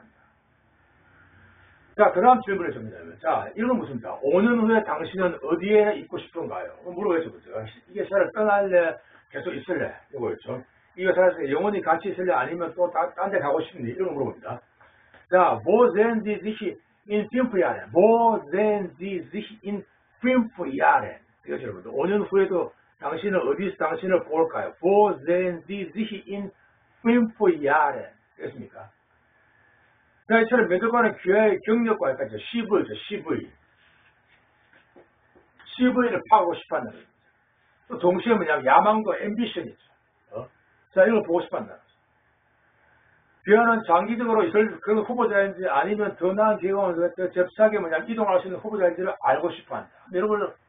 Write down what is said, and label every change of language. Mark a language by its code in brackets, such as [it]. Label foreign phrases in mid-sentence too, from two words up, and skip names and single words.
[ko] 자, 그 다음 질문을 줍니다. 자, 이건 무슨입니까? 5년 후에 당신은 어디에 있고 싶은가요? 물어보죠. 이게 회사를 떠날래? 계속 있을래? 이거였죠. 이 회사에서 영원히 같이 있을래? 아니면 또 딴 데 가고 싶니? 이런 거 물어봅니다. 자, [de] wo sehen Sie sich in 5 Jahren? Wo sehen Sie sich in 5 Jahren? [ko] 이거죠, 여러분들. 5년 후에도 당신은 어디서 당신을 볼까요? [de] Wo sehen Sie sich in 5 Jahren? [ko] 됐습니까? 자, 이처럼 매듭과는 귀하의 경력과 약간 CV죠, CV. CV를 파고 싶어 한다는 거죠. 또 동시에 뭐냐면 야망과 앰비션이죠. 자, 이걸 보고 싶어 한다는 거죠. 귀하는 장기적으로 있을 그런 후보자인지 아니면 더 나은 경험을 접수하게 뭐냐면 이동할 수 있는 후보자인지를 알고 싶어 한다.